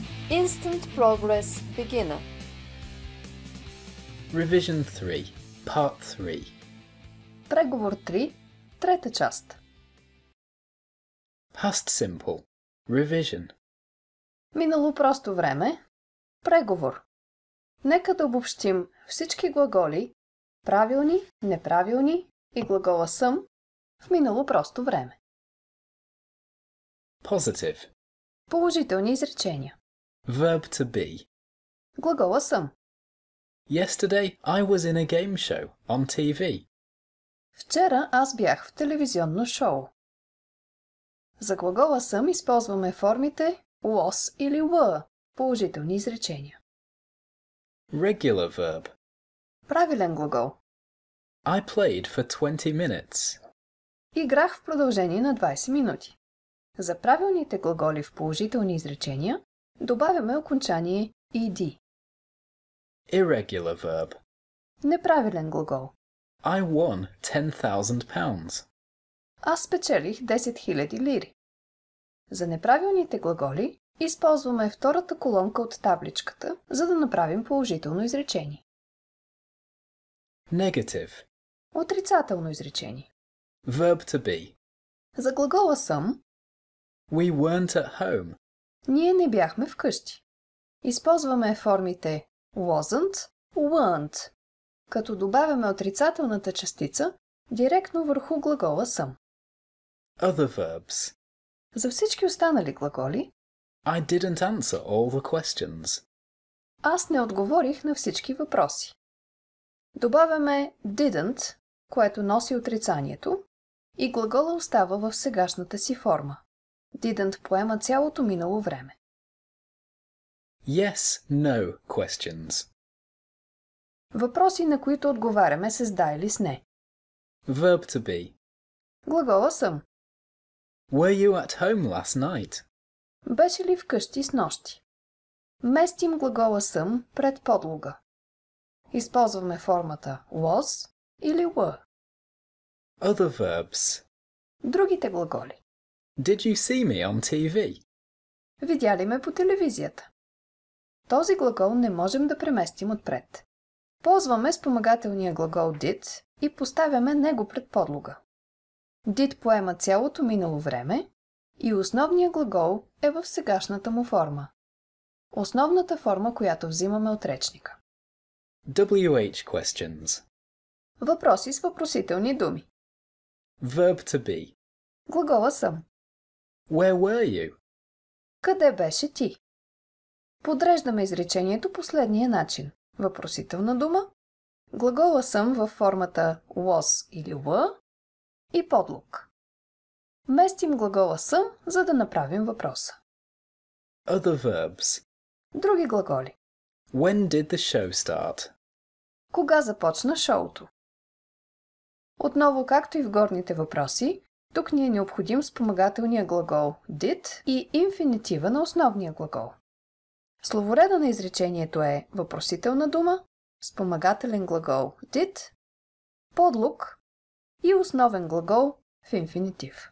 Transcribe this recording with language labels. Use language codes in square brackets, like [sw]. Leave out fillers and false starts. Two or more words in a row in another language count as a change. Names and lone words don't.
[en] Instant Progress Beginner. Revision 3, Part 3. [bg] Преговор 3, трета част. [en] Past Simple. Revision. [bg] Минало просто време. Преговор. Нека да обобщим всички глаголи правилни, неправилни и глагола съм в минало просто време. [en] Positive. [bg] Положителни изречения. [en] Verb to be. [bg] Глагола съм. [en] Yesterday I was in a game show on TV. [bg] Вчера аз бях в телевизионно шоу. За глагола съм използваме формите was или were, положителни изречения. [en] Regular verb. [bg] Правилен глагол. [en] I played for 20 minutes. [bg] Играх в продължение на 20 минути. За правилните глаголи в положителни изречения добавяме окончание ed. [en] Irregular verb. [bg] Неправилен глагол. [en] I won £10,000. [bg] Аз спечелих 10 000 лири. За неправилните глаголи използваме втората колонка от табличката, за да направим положително изречение. [en] Negative. [bg] Отрицателно изречение. [en] Verb to be. [bg] За глагола съм [en] We weren't at home. [bg] ние не бяхме вкъщи. Използваме формите [en] wasn't, weren't, [bg] като добавяме отрицателната частица директно върху глагола съм. [en] Other verbs. [bg] За всички останали глаголи [en] I didn't answer all the questions. [bg] аз не отговорих на всички въпроси. Добавяме didn't, което носи отрицанието, и глагола остава в сегашната си форма. Didn't поема цялото минало време. [en] Yes, no questions. [bg] Въпроси, на които отговаряме с да или с не. [en] Verb to be. [bg] Глагола съм. [en] Were you at home last night? [bg] Беше ли вкъщи с нощи? Местим глагола съм пред подлога. Използваме формата was или were. [en] Other verbs. [bg] Другите глаголи. [en] Did you see me on TV? [bg] Видя ли ме по телевизията? Този глагол не можем да преместим отпред. Ползваме спомагателния глагол did и поставяме него пред подлога. Did поема цялото минало време и основният глагол е в сегашната му форма. Основната форма, която взимаме от речника. [en] WH questions. [bg] Въпроси с въпросителни думи. [en] Verb to be. [bg] Глагола съм. [en] Where were you? [bg] Къде беше ти? Подреждаме изречението последния начин. Въпросителна дума, глагола съм във формата was или were и подлог. Местим глагола съм, за да направим въпроса. [en] Other verbs. [bg] Други глаголи. [en] When did the show start? [bg] Кога започна шоуто? Отново, както и в горните въпроси, тук ни е необходим спомагателния глагол did и инфинитива на основния глагол. Словореда на изречението е въпросителна дума, спомагателен глагол did, подлог и основен глагол в инфинитив.